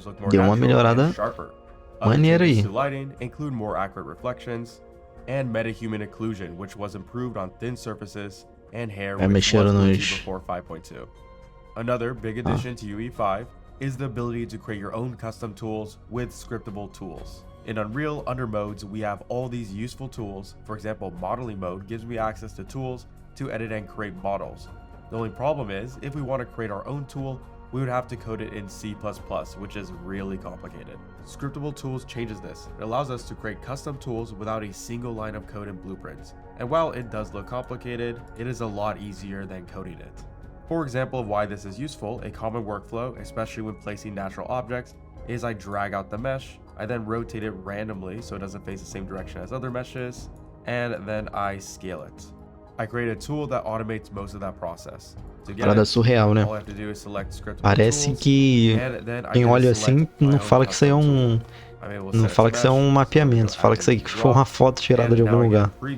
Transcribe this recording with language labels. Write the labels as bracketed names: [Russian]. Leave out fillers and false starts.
[Portuguese] Deu uma melhorada maneira aí. [English] Lighting include more accurate reflections and meta-human occlusion, which was improved on thin surfaces and hair, which was before 5.2. Another big addition to UE5 is the ability to create your own custom tools with scriptable tools. In Unreal, under modes, we have all these useful tools. For example, modeling mode gives me access to tools to edit and create models. The only problem is, if we want to create our own tool, we would have to code it in C++, which is really complicated. Scriptable tools changes this. It allows us to create custom tools without a single line of code and blueprints. And while it does look complicated, it is a lot easier than coding it. For example of why this is useful, a common workflow, especially when placing natural objects, is I drag out the mesh, I then rotate it randomly so it doesn't face the same direction as other meshes, and then I scale it. I create a tool that automates most of that process. [Portuguese] Parada surreal, né? Parece que quem olha assim não fala que isso aí é um... Não fala que isso é um mapeamento, fala que isso aí foi uma foto tirada de algum lugar.